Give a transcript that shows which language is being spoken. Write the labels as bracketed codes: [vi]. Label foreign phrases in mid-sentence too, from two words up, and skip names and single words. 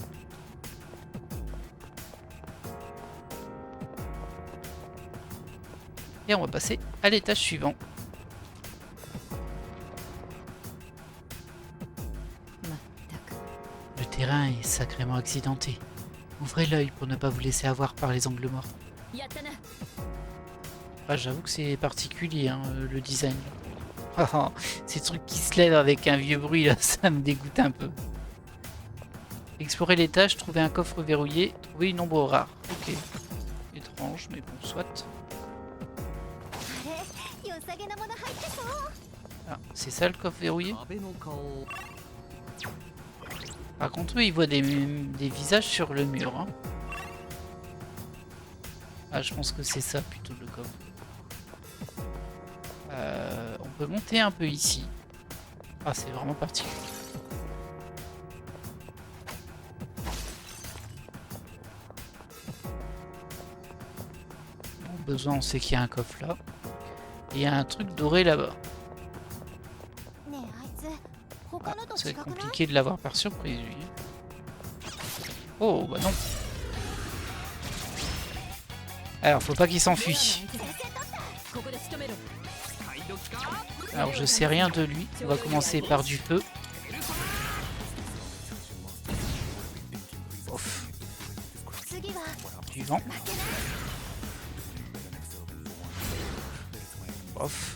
[fr] Et on va passer à l'étage suivant. Le terrain est sacrément accidenté. Ouvrez l'œil pour ne pas vous laisser avoir par les angles morts. [ja] やったな。 [fr] Ah, j'avoue que c'est particulier, hein, le design. Ah, ah, ces trucs qui se lèvent avec un vieux bruit, là, ça me dégoûte un peu. Explorer l'étage, trouver un coffre verrouillé, trouver une ombre rare. Ok. Étrange, mais bon, soit. Ah, c'est ça le coffre verrouillé? [ja] 安倍の顔 [fr] Par contre, eux, ils voient des visages sur le mur. Hein. Ah, je pense que c'est ça plutôt le coffre. On peut monter un peu ici. Ah, c'est vraiment particulier. Bon, besoin, on sait qu'il y a un coffre là. Et il y a un truc doré là-bas. Ah, c'est compliqué de l'avoir par surprise, lui. Oh, bah non. Alors, faut pas qu'il s'enfuit. [ja] ここで仕留めろ。 [fr] Alors, je sais rien de lui. On va commencer par du feu. Ouf. Du vent. Ouf.